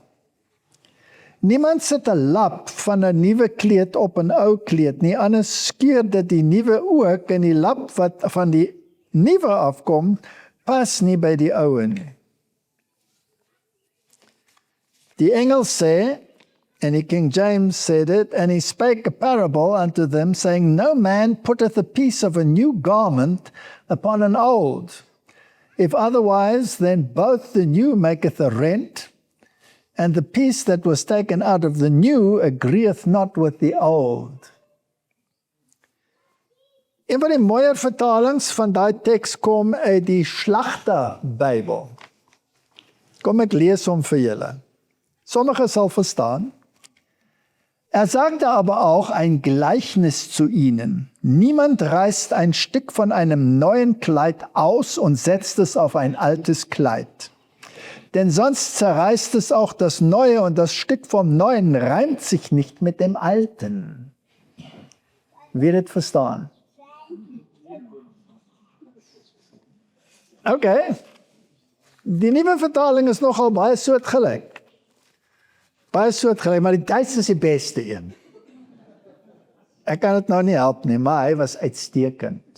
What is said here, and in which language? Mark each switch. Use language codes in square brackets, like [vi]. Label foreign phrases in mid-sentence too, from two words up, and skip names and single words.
[af] Niemand sit 'n lap van 'n nuwe kleed op 'n ou kleed nie, anders skeur dit die nuwe ook, en die lap wat van die nuwe afkom, pas nie by die ou nie. Die engel sê, [en] and the King James said it, and he spake a parable unto them, saying, no man putteth a piece of a new garment upon an old. If otherwise, then both the new maketh a rent, and the piece that was taken out of the new agreeth not with the old. [af] Een van die mooier vertalings van daai teks kom uit die Slagter Bybel. Kom ek lees hom für julle. Sommige sal verstaan. [de] Sagte aber auch ein Gleichnis zu ihnen. Niemand reißt ein Stück von einem neuen Kleid aus und setzt es auf ein altes Kleid. Denn sonst zerreißt es auch das Neue und das Stück vom Neuen reimt sich nicht mit dem Alten. [af] Wie dit verstaan? Okay. Die nuwe vertaling is nogal baie soortgelyk. Baie soortgelyk, maar die Duits is die beste een. Ek kan dit nou nie help nie, maar hy was uitstekend.